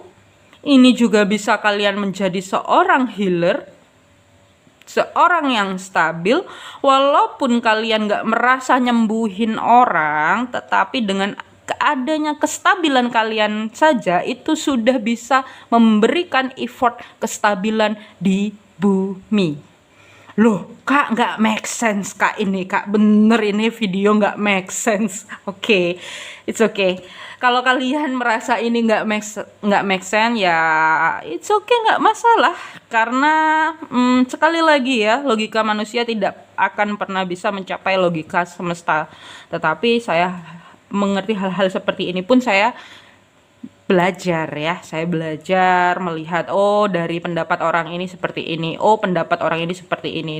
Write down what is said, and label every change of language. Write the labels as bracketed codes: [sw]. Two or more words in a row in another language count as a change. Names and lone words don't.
[id] Ini juga bisa kalian menjadi seorang healer, seorang yang stabil, walaupun kalian gak merasa nyembuhin orang, tetapi dengan adanya kestabilan kalian saja itu sudah bisa memberikan effort kestabilan di bumi. Loh kak, gak [en] make sense [id] kak ini kak, bener ini video gak [en] make sense. [id] Oke, [en] it's okay. [id] Kalau kalian merasa ini nggak [en] make sense [id] ya [en] it's okay, [id] nggak masalah. Karena sekali lagi ya, logika manusia tidak akan pernah bisa mencapai logika semesta. Tetapi saya mengerti hal-hal seperti ini pun saya belajar ya. Saya belajar melihat, oh dari pendapat orang ini seperti ini, oh pendapat orang ini seperti ini.